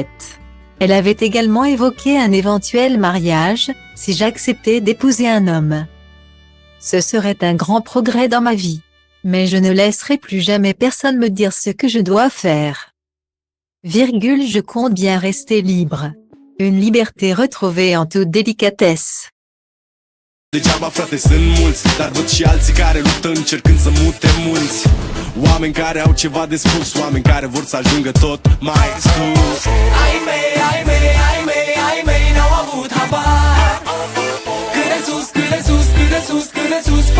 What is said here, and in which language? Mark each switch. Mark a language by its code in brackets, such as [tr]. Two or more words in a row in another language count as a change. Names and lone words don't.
[fr] Elle avait également évoqué un éventuel mariage, si j'acceptais d'épouser un homme. Ce serait un grand progrès dans ma vie. Mais je ne laisserai plus jamais personne me dire ce que je dois faire. Je compte bien rester libre. Une liberté retrouvée en toute délicatesse. [ro] Degeaba, frate, sunt mulți, dar văd și alții care luptă încercând să mute munți. Oameni care au ceva de spus, oameni care vor să ajungă tot mai sus. Ai mei, n-au avut habar. Cât de sus, cât de sus, cât de sus, cât de sus.